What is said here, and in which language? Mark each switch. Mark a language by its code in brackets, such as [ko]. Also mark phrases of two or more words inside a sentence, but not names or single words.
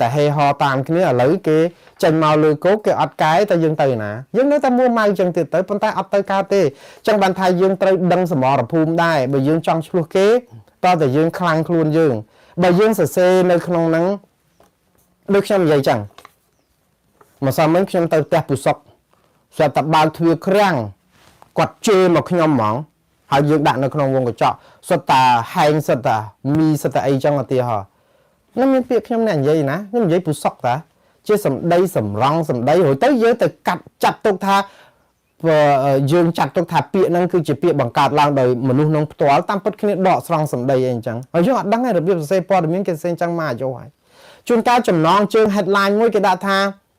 [km] តែហេហរតាមគ្នាឥឡូវគេចេញមកលើគោកគេអត់កែតែយើងទៅណាយើងនៅតែមួម៉ៅចឹងទៀតទៅប៉ុន្តែអត់ទៅកើតទេចឹងបានថាយើងត្រូវដឹងសមរភូមិដែរបើយើងចង់ឆ្លោះគេតើតែយើងខ្លាំងខ្លួនយើងបើយើងសរសេរនៅក្នុងហ្នឹងដូចខ្ញុំនិយាយចឹងមកសមមិញខ្ញុំទៅផ្ទះពូសុកស្រាប់តែបើកទ្វារក្រាំងគាត់ជេរមកខ្ញុំហ្មងហើយយើងដាក់នៅក្នុងវងកញ្ចក់សុទ្ធតែហែងសុទ្ធតែមីសុទ្ធតែអីចឹងឧទាហរណ៍ nó miễn việc ខ្ញុំអ្នកនិយាយណាខ្ញុំនិយាយពុសក់តាជាសម្ដីសម្រង់សម្ដីរួចទៅយើងទៅកាត់ចាត់ទុកថាយើងចាត់ទុកថាពាក្យហ្នឹងគឺជាពាក្យបង្កើតឡើងដោយមនុស្សក្នុងផ្ទាល់តាមពិតគ្នាដកស្រង់សម្ដីអីអញ្ចឹងហើយយើងអត់ដឹងឯរបៀបសរសេរព័ត៌មានគេសរសេរអញ្ចឹងមកអាយុហើយជួនកាលចំណងជើង headline មួយគេដាក់ថា